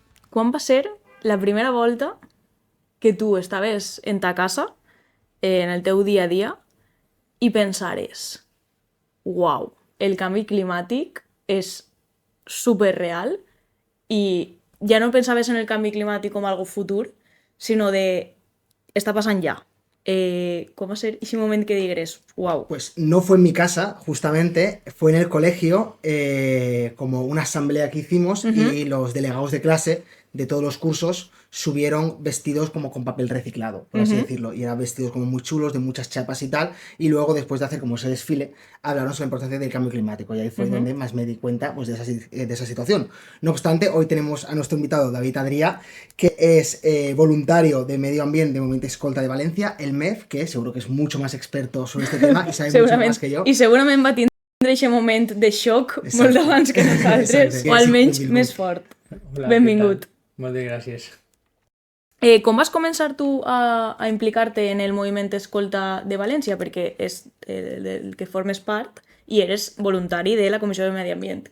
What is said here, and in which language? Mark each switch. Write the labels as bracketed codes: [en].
[ca] Quan va ser la primera volta que tu estaves en ta casa, en el teu dia a dia, i pensares, uau, el canvi climàtic és superreal i ja no pensaves en el canvi climàtic com algo futur, sinó de està passant ja. Com va ser ese moment que digueres, uau, [es] Pues no fue en mi casa, justamente, fue en el colegio, como una asamblea que hicimos y los delegados de clase de todos los cursos subieron vestidos como con papel reciclado, por así decirlo, y eran vestidos como muy chulos, de muchas chapas y tal, y luego después de hacer como ese desfile, hablaron sobre la importancia del cambio climático, y ahí fue donde más me di cuenta pues, de esa situación. No obstante, hoy tenemos a nuestro invitado David Adrià, que es voluntario de Medio Ambiente de Movimiento Escolta de Valencia, el MEF, que seguro que es mucho más experto sobre este tema y sabe mucho [ca] segurament, [es] más que yo. [ca] i segurament va tindre aquest moment de xoc Exacte. molt abans que nosaltres, Exacte. o almenys Benvingut. més fort. Hola, Benvingut. què tal? Moltes gràcies. Com vas començar tu a implicar-te en el moviment escolta de València? Perquè és del que formes part i eres voluntari de la Comissió de Medi Ambient.